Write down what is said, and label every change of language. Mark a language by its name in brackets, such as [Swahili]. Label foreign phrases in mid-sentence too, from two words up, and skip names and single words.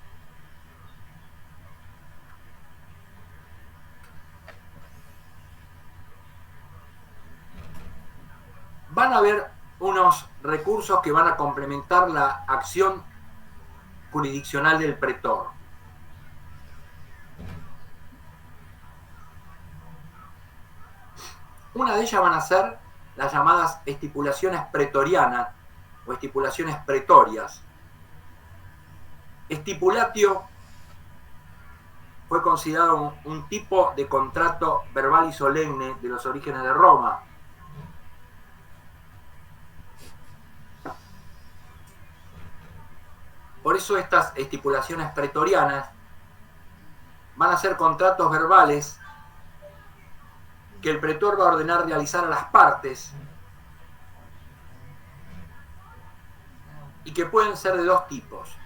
[Spanish] Van a haber unos recursos que van a complementar la acción jurisdiccional del pretor. Una de ellas van a ser las llamadas estipulaciones pretorianas o estipulaciones pretorias. Estipulatio fue considerado un tipo de contrato verbal y solemne de los orígenes de Roma. Por eso estas estipulaciones pretorianas van a ser contratos verbales que el pretor va a ordenar realizar a las partes y que pueden ser de 2 tipos.